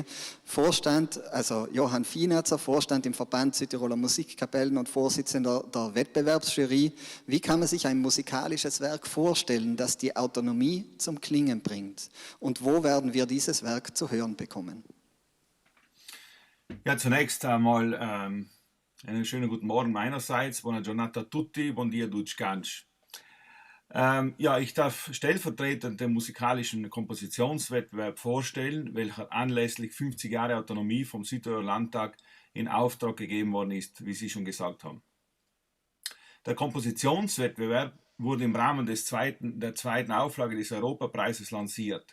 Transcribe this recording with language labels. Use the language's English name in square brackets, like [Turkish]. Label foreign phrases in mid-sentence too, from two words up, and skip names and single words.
[German] Johann Fienatzer, Vorstand im Verband Südtiroler Musikkapellen und Vorsitzender der Wettbewerbsjury. Wie kann man sich ein musikalisches Werk vorstellen, das die Autonomie zum Klingen bringt? Und wo werden wir dieses Werk zu hören bekommen? Ja, zunächst einmal einen schönen guten Morgen meinerseits. [Italian] Buona giornata a tutti, [Ladin] buon dia Dutschkansch. [German] Ich darf stellvertretend den musikalischen Kompositionswettbewerb vorstellen, welcher anlässlich 50 Jahre Autonomie vom Südtiroler Landtag in Auftrag gegeben worden ist, wie Sie schon gesagt haben. Der Kompositionswettbewerb wurde im Rahmen der zweiten Auflage des Europapreises lanciert.